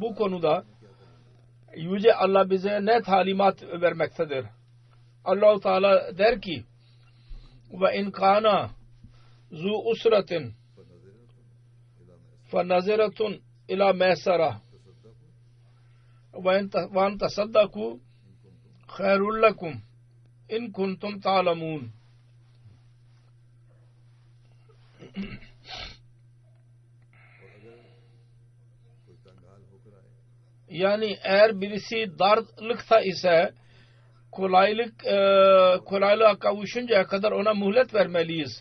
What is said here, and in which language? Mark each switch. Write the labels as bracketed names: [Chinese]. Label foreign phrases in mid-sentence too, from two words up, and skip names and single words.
[Turkish] Bu konuda Yüce Allah bize ne talimat vermektedir? Allah-u Teala der ki [Arabic] وإن كان ذو عسرة فنظرة إلى ميسرة وأن تصدقوا خير لكم إن كنتم تعلمون. [Turkish] Yani eğer birisi darlıkta ise kolaylığa kavuşuncaya kadar ona muhlet vermeliyiz.